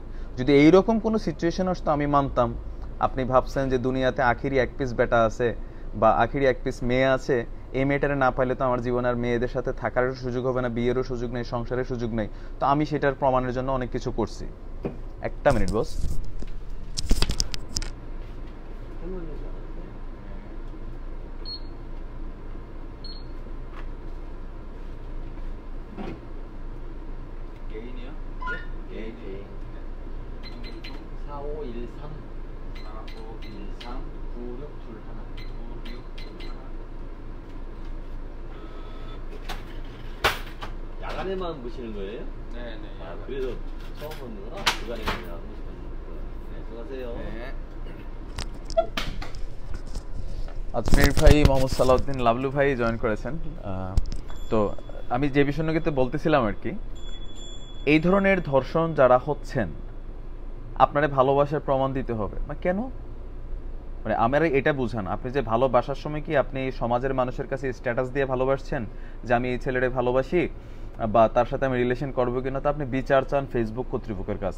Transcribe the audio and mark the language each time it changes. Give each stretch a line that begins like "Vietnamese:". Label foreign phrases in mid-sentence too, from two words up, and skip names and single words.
Bangla: যদি এইরকম কোনো সিচুয়েশন আসতো আমি মানতাম। আপনি ভাবছেন যে দুনিয়াতে আখিরি এক পিস বেটা আছে বা আখিরি এক পিস মেয়ে আছে, এই মেয়েটারে না পাইলে তো আমার জীবনে আর মেয়েদের সাথে থাকারও সুযোগ হবে না, বিয়েরও সুযোগ নেই, সংসারের সুযোগ নেই। তো আমি সেটার প্রমাণের জন্য অনেক কিছু করছি। একটা মিনিট বস।
Korean: 개인이요? 네? 개인 4513 4513 9621 야간에만 보시는 거예요? 네네. 아, 그래서 처음 보는구나. 주간에 그냥 네, 수고하세요. 네.
Bangla: আজমির ভাই, মোহাম্মদ সালাউদ্দিন লাবলু ভাই জয়েন করেছেন। তো আমি যে বিষয়টাকে বলতেছিলাম আর কি, এই ধরনের ধর্ষণ যারা হচ্ছেন, আপনারা ভালোবাসার প্রমাণ দিতে হবে। মানে কেন, মানে আমার এটা বুঝান, আপনি যে ভালোবাসার সময় কি আপনি সমাজের মানুষের কাছে স্ট্যাটাস দিয়ে ভালোবাসছেন যে আমি এই ছেলেটাকে ভালোবাসি বা তার সাথে আমি রিলেশন করবো কিনা, তো আপনি বিচার চান ফেসবুক কর্তৃপক্ষের কাছে।